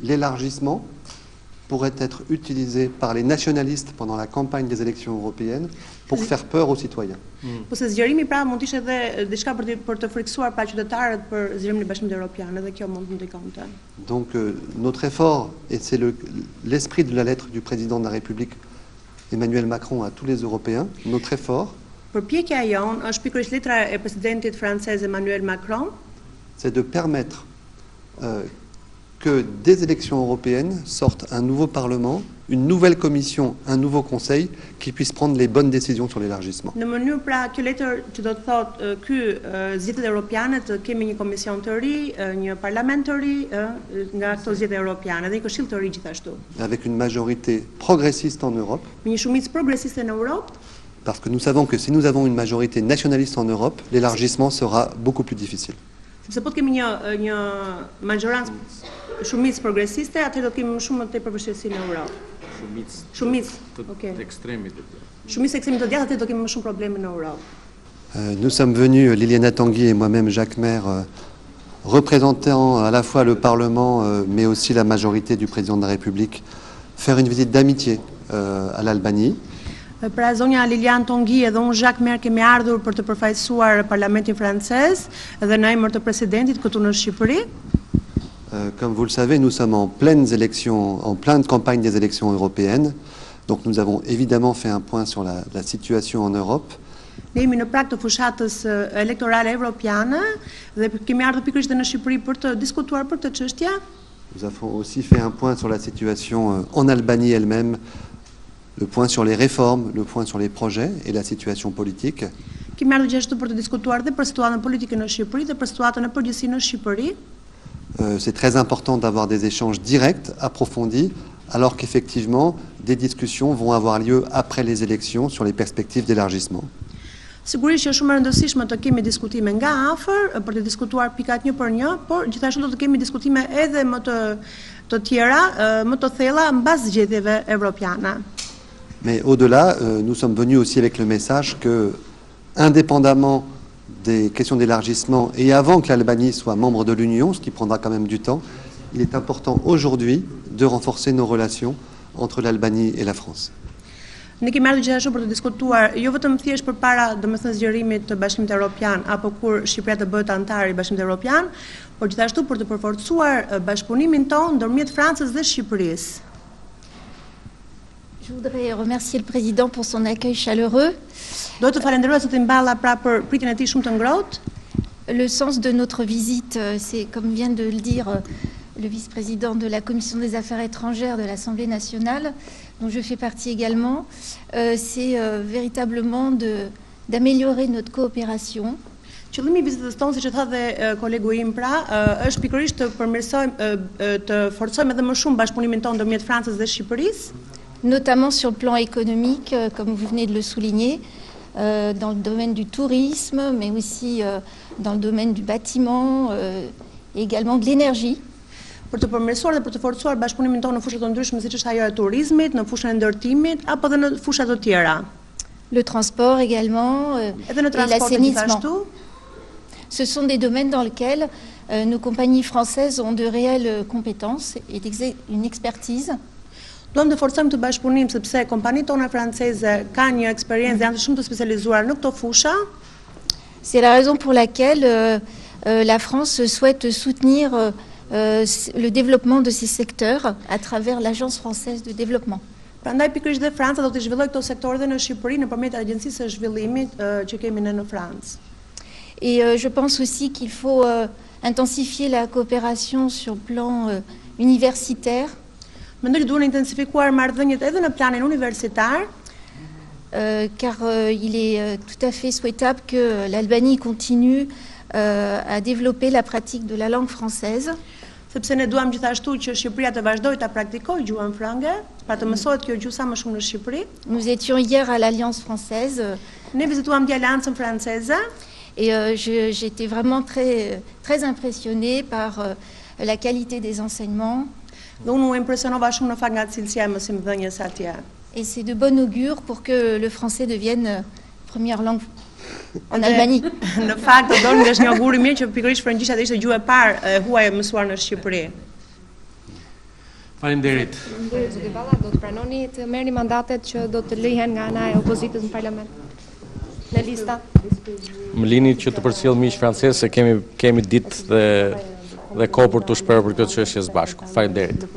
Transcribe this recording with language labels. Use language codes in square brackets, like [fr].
[fr] l'élargissement pourrait être utilisé par les nationalistes pendant la campagne des élections européennes pour faire peur aux citoyens. [sq] Po se zgjerimi pra mund të ishte edhe diçka për të friksuar pa qytetarët për zgjerimin e Bashkimit Evropian, edhe kjo mund të ndikonte. [fr] Donc notre effort, et c'est l'esprit de la lettre du président de la République Emmanuel Macron à tous les Européens, notre effort, [sq] përpjekja jon është pikërisht letra e presidentit francez Emmanuel Macron, [fr] c'est de permettre que des élections européennes sortent un nouveau Parlement, une nouvelle Commission, un nouveau Conseil qui puisse prendre les bonnes décisions sur l'élargissement. [sq] Në mënyrë pra kjo letër që do të thotë ky zgjedhjet europiane të kemi një komision të ri, një parlament të ri nga këto zgjedhje europiane dhe një këshill të ri gjithashtu. [fr] Avec une majorité progressiste en Europe. [sq] Me një shumicë progresiste në Europë. [fr] Parce que nous savons que si nous avons une majorité nationaliste en Europe, l'élargissement sera beaucoup plus difficile. [sq] Sepse po të kemi një majorancë shumicë progresiste, atëherë do të kemi më shumë të përvështirësi në Europë. Shumicë të ekstremit të djathtë. Shumicë ekstremit të djathtë, atëherë do kemi më shumë probleme në Europë. [fr] Nous sommes venus, Liliana Tanguy et moi-même, Jacques Maire, représentant à la fois le Parlement, mais aussi la majorité du président de la République, faire une visite d'amitié à l'Albanie. [sq] Pra zonja Lilian Tanguy edhe unë Jacques Maire kemi ardhur për të përfaqësuar Parlamentin francez dhe në emër të presidentit këtu në Shqipëri. [fr] Comme vous le savez, nous sommes en pleines élections, en pleine campagne des élections européennes. Donc nous avons évidemment fait un point sur la situation en Europe. [sq] Ne jemi në prag të fushatës elektorale evropiane dhe kemi ardhur pikërisht në Shqipëri për të diskutuar për këtë çështje. [fr] Nous avons aussi fait un point sur la situation en Albanie elle-même, le point sur les réformes, le point sur les projets et la situation politique. [sq] Kemi ardhur gjithashtu për të diskutuar dhe për situatën politike në Shqipëri dhe për situatën e përgjithësisë në Shqipëri. [fr] C'est très important d'avoir des échanges directs, approfondis, alors qu'effectivement, des discussions vont avoir lieu après les élections sur les perspectives d'élargissement. [sq] Sigurisht që është shumë e rëndësishme të kemi diskutime nga afër për të diskutuar pikat një për një, por gjithashtu do të kemi diskutime edhe më të tjera, më të thella mbas zgjedhjeve evropiane. [fr] Mais au-delà, nous sommes venus aussi avec le message que, indépendamment des questions d'élargissement et avant que l'Albanie soit membre de l'Union, ce qui prendra quand même du temps, il est important aujourd'hui de renforcer nos relations entre l'Albanie et la France. [sq] Ne kemi ardhur gjithashtu për të diskutuar jo vetëm thjesht përpara domethënë zgjerimit të Bashkimit Evropian apo kur Shqipëria të bëhet antar i Bashkimit Evropian, por gjithashtu për të përforcuar bashkëpunimin tonë ndërmjet Francës dhe Shqipërisë. [fr] Je voudrais remercier le président pour son accueil chaleureux. [sq] Do të falenderoj zotin Balla pra për pritjen e tij shumë të ngrohtë. [fr] Le sens de notre visite, c'est comme vient de le dire le vice-président de la Commission des Affaires étrangères de l'Assemblée nationale, dont je fais partie également, c'est véritablement d'améliorer notre coopération. [sq] Qëllimi i vizitës tonë, siç e tha dhe kolegu im pra, është pikërisht të përmirësojmë, të forcojmë edhe më shumë bashkëpunimin tonë ndërmjet Francës dhe Shqipërisë, [fr] notamment sur le plan économique, comme vous venez de le souligner, dans le domaine du tourisme, mais aussi dans le domaine du bâtiment et également de l'énergie. [sq] Për të përmirësuar dhe për të forcuar bashkëpunimin tonë në fushat të ndryshme, siç është ajo e turizmit, në fushën e ndërtimit apo edhe në fusha të tjera. [fr] Le transport également [sq] Edhe në [fr] et [sq] transport [fr] l'assainissement. [sq] gjithashtu. [fr] Ce sont des domaines dans lesquels nos compagnies françaises ont de réelles compétences et une expertise. [sq] Duam të forcojmë të bashkëpunim sepse kompanitë tona franceze kanë një eksperiencë, janë shumë të specializuar në këto fusha. [fr] C'est la raison pour laquelle la France souhaite soutenir le développement de ces secteurs à travers l'Agence française de développement. [sq] Prandaj pikërisht dhe Franca do të zhvillojë këto sektore dhe në Shqipëri nëpërmjet agjencisë së zhvillimit që kemi ne në Francë. [fr] Et je pense aussi qu'il faut intensifier la coopération sur le plan universitaire. [sq] Mendoj që duhen intensifikuar marrëdhëniet edhe në planin universitar, [fr] car il est tout à fait souhaitable que l'Albanie continue à développer la pratique de la langue française. [sq] sepse ne duam gjithashtu që Shqipëria të vazhdojë ta praktikojë gjuhën frange, pra të mësohet kjo gjuhë sa më shumë në Shqipëri. [fr] Nous étions hier à l'Alliance française. [sq] Ne vizituam dje Aleancën franceze [fr] Et j'étais vraiment très impressionnée par la qualité des enseignements. [sq] dhe unë u impresionova shumë në fakt nga cilësia e mësimdhënies atje. [fr] Et c'est de bon augure pour que le français devienne première langue en Albanie. [sq] Në fakt, do nga është një augur i mirë që pikërisht frëngjishtja ishte gjuhë e parë e huaj e mësuar në Shqipëri. Faleminderit. Zoti Balla, do të pranoni të merrni mandatet që do të lihen nga ana e opozitës në parlament? Në lista? Më lini që të përcjell miq francez se kemi ditë dhe kohë për të shprehur për këtë çështje së bashku. Faleminderit.